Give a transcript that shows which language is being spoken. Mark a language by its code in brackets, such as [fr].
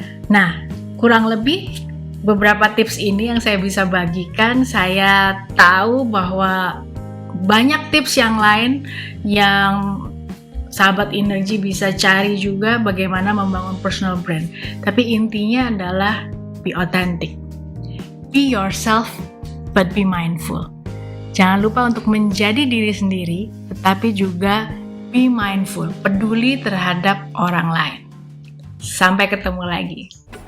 [id] Nah, kurang lebih beberapa tips ini yang saya bisa bagikan. Saya tahu bahwa banyak tips yang lain yang sahabat energi bisa cari juga bagaimana membangun personal brand. Tapi intinya adalah [en] be authentic. Be yourself, but be mindful. [id] Jangan lupa untuk menjadi diri sendiri, tetapi juga [en] be mindful, [id] peduli terhadap orang lain. Sampai ketemu lagi.